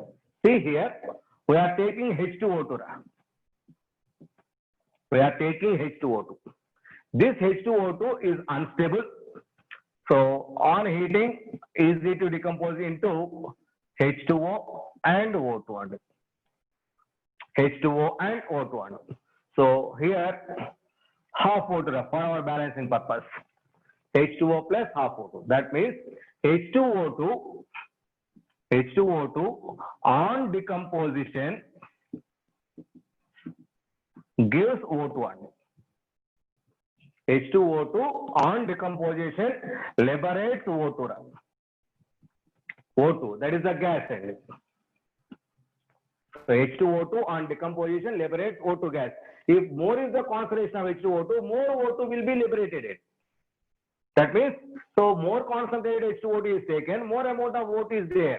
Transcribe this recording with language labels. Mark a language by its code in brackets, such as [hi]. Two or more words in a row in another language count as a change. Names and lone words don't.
[en] See here, we are taking H2O2. We are taking H2O2. This H2O2 is unstable. So on heating, easy to decompose into H2O and O2. H2O and O2. So here, half O2 for our balancing purpose. H2O plus half O2. That means H2O2 on decomposition gives O2. H2O2 on decomposition liberates O2. O2, that is the gas. So H2O2 on decomposition liberates O2 gas. If more is the concentration of H2O2, more O2 will be liberated. That means, so more concentrated H2O2 is taken, more amount of O2 is there.